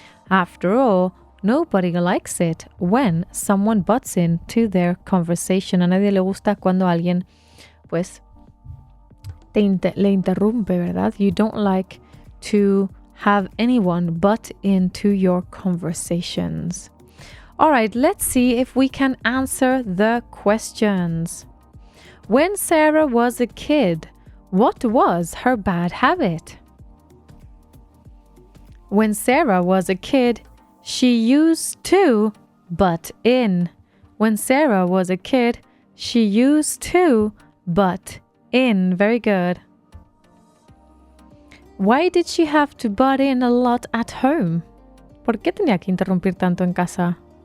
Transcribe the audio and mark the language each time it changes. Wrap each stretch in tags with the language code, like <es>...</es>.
<en>After all, nobody likes it when someone butts in to their conversation.</en> <es>A nadie le gusta cuando alguien, pues, le interrumpe, ¿verdad?</es> <en>You don't like to have anyone butt into your conversations. All right, let's see if we can answer the questions. When Sarah was a kid, what was her bad habit? When Sarah was a kid, she used to butt in. When Sarah was a kid, she used to butt in. Very good. Why did she have to butt in a lot at home?</en> <es>¿Por qué tenía que interrumpir tanto en casa?</es>